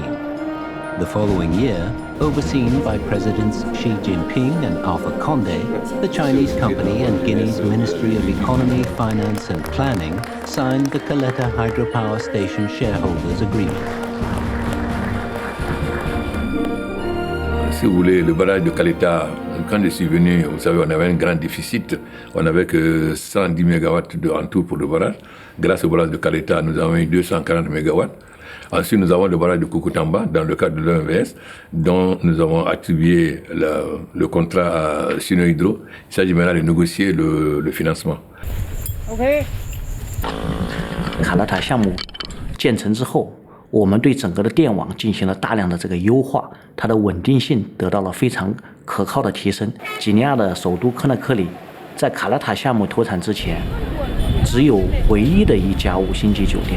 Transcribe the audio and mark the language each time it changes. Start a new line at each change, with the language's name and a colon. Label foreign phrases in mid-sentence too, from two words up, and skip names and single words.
English: The following year, overseen by Presidents Xi Jinping and Alpha Condé, the Chinese company and Guinea's Ministry of Economy, Finance and Planning signed the Kaleta Hydropower Station Shareholders Agreement.
French: Si vous voulez, le barrage de Caleta, quand je suis venu, vous savez, on avait un grand déficit. On n'avait que 110 MW en tout pour le barrage. Grâce au barrage de Caleta, nous avons eu 240 MW. Ensuite, nous avons le barrage de Koukutamba, dans le cadre de l'OMVS, dont nous avons attribué le contrat à Sino Hydro. Il s'agit maintenant de négocier le financement.
Chinese: OK。卡拉塔项目建成之后，我们对整个的电网进行了大量的这个优化，它的稳定性得到了非常可靠的提升。几内亚的首都科纳克里，在卡拉塔项目投产之前，只有唯一的一家5星级酒店。